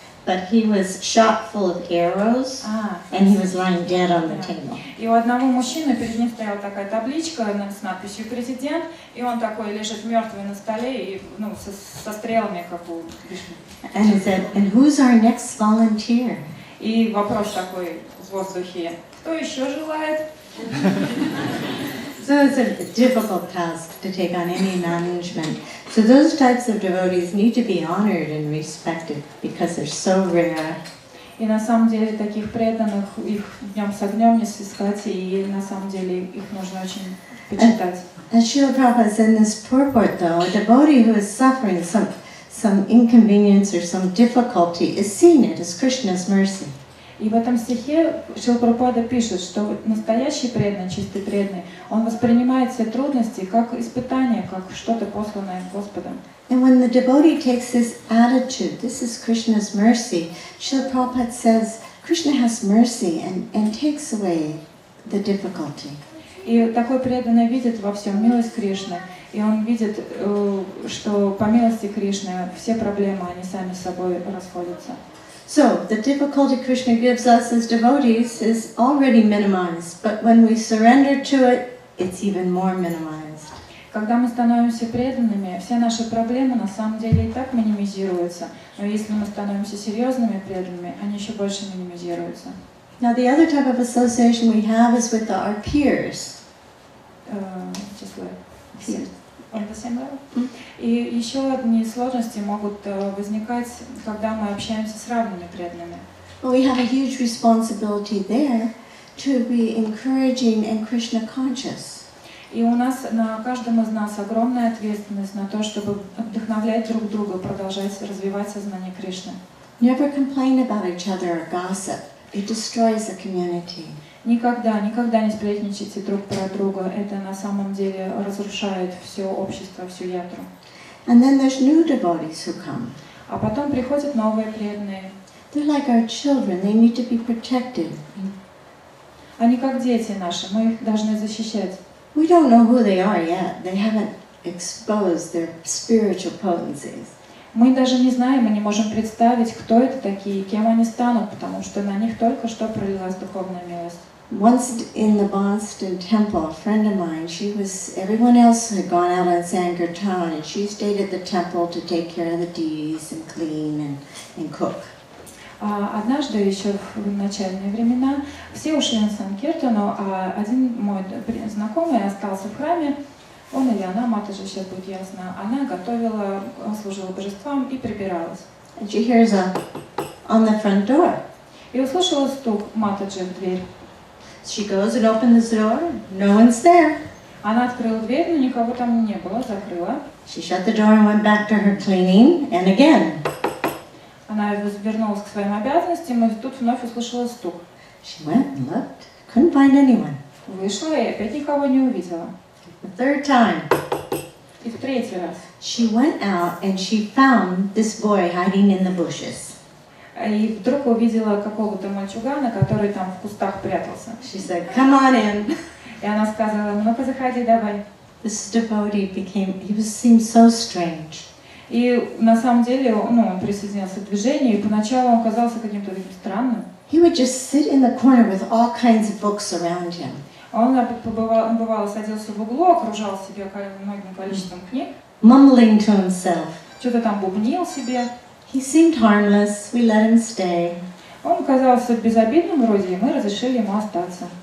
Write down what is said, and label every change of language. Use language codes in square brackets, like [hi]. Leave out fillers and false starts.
[en] but he was shot full of arrows, and he was lying dead on the table. [ru] И у одного мужчины перед ним стояла такая табличка с надписью «Президент», и он такой лежит мертвый на столе, и, ну, со стрелами, как у вишни. [en] And he said, "And who's our next volunteer?" [ru] И вопрос такой в воздухе: кто еще желает? [en] So it's a difficult task to take on any management. So those types of devotees need to be honored and respected because they're so rare. [ru] И на самом деле таких преданных, их днем с огнем не сыскать, и на самом деле их нужно очень почитать. [en] As Srila Prabhupada said in this purport, though, a devotee who is suffering some inconvenience or some difficulty is seeing it as Krishna's mercy. [ru] И в этом стихе Шрила Прабхупада пишет, что настоящий преданный, чистый преданный, он воспринимает все трудности как испытание, как что-то посланное Господом. [en] And when the devotee takes this attitude, this is Krishna's mercy, Srila Prabhupada says, Krishna has mercy and takes away the difficulty. [ru] И такой преданный видит во всем милость Кришны, и он видит, что по милости Кришны все проблемы, они сами с собой расходятся. [en] So, the difficulty Krishna gives us as devotees is already minimized, but when we surrender to it, it's even more minimized. [ru] Когда мы становимся преданными, все наши проблемы на самом деле и так минимизируются, но если мы становимся серьезными преданными, они еще больше минимизируются. [en] Now, the other type of association we have is with our peers. Just like peers. On the same level. [ru] И еще одни сложности могут возникать, когда мы общаемся с равными преданными. [en] Well, we have a huge responsibility there to be encouraging and Krishna conscious. [ru] И у нас, на каждом из нас огромная ответственность на то, чтобы вдохновлять друг друга, продолжать развивать сознание Кришны. [en] Never complain about each other or gossip. It destroys the community. [ru] Никогда не сплетничайте друг про друга. Это на самом деле разрушает все общество, всю ятру. [en] And then there's new devotees who come. [ru] А потом приходят новые преданные. [en] They're like our children. They need to be protected. [ru] Они как дети наши, мы их должны защищать. [en] We don't know who they are yet. They haven't exposed their spiritual potencies. [ru] Мы даже не знаем, мы не можем представить, кто это такие, кем они станут, потому что на них только что пролилась духовная милость. [en] Once in the Boston temple, a friend of mine, everyone else had gone out on Sankirtan, and she stayed at the temple to take care of the deities and clean and cook. [ru] Однажды еще в начальные времена все ушли на Санкиртану, а один мой знакомый остался в храме. Он или она, Матаджи, сейчас будет ясно, она готовила, служила божествам и прибиралась. [en] And she hears on the front door. [ru] И услышала стук Матаджи в дверь. [en] She goes and opens the door. No one's there. [ru] Она открыла дверь, но никого там не было, закрыла. [en] She shut the door and went back to her cleaning, and again. [ru] Она вернулась к своим обязанностям, и тут вновь услышала стук. [en] She went and looked, couldn't find anyone. [ru] Вышла и опять никого не увидела. [en] The third time. [ru] И в третий раз. [en] She went out and she found this boy hiding in the bushes. [ru] И вдруг увидела какого-то мальчугана, который там в кустах прятался. [en] She said, "Come on in." [ru] И она сказала: ну-ка заходи, давай. [en] This devotee seemed so strange. [ru] И на самом деле, он присоединился к движению, и поначалу он казался каким-то таким странным. [en] He would just sit in the corner with all kinds of books around him. [ru] Он бывало садился в углу, окружал себя многим количеством книг. [en] Mumbling to himself. [ru] Что-то там бубнил себе. [en] He seemed harmless. We let him stay. [ru] Он казался безобидным вроде, и мы разрешили ему остаться.